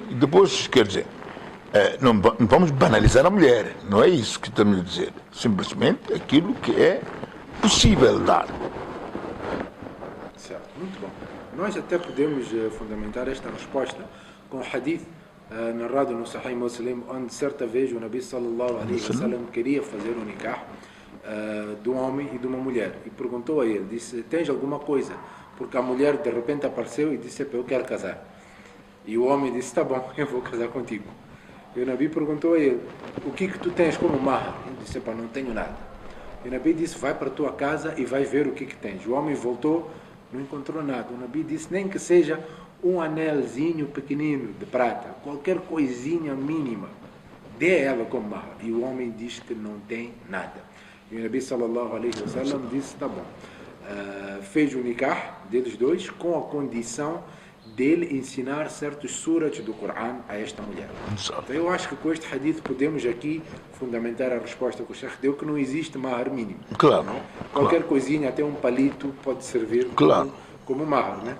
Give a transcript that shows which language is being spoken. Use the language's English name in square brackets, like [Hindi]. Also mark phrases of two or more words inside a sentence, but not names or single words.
[Portuguese] Depois, quer dizer, não vamos banalizar a mulher. Não é isso que estamos a dizer. Simplesmente aquilo que é possível dar. Certo, muito bom. Nós até podemos fundamentar esta resposta com o hadith narrado no Sahih Muslim, onde certa vez o Nabi [Arabic] صلى الله عليه وسلم [Portuguese] queria fazer um nikah de um homem e de uma mulher e perguntou a ele, disse, tens alguma coisa? Porque a mulher de repente apareceu e disse, eu quero casar. E o homem disse, tá bom, eu vou casar contigo. E o Nabi perguntou a ele, o que tu tens como mahar? Ele disse, não tenho nada. E o Nabi disse, vai para a tua casa e vai ver o que tens. O homem voltou, não encontrou nada. O Nabi disse, nem que seja um anelzinho pequenino de prata, qualquer coisinha mínima, dê ela como mahar. E o homem disse que não tem nada. E o Nabi [Arabic] صلى الله عليه وسلم [Portuguese] disse, tá bom. Fez o nikah deles dois com a condição dele ensinar certos surats do Corão a esta mulher. Exato. Então eu acho que com este hadith podemos aqui fundamentar a resposta que o Sheikh deu, que não existe mahar mínimo. Claro. Não? Qualquer coisinha, até um palito, pode servir como mahar, né?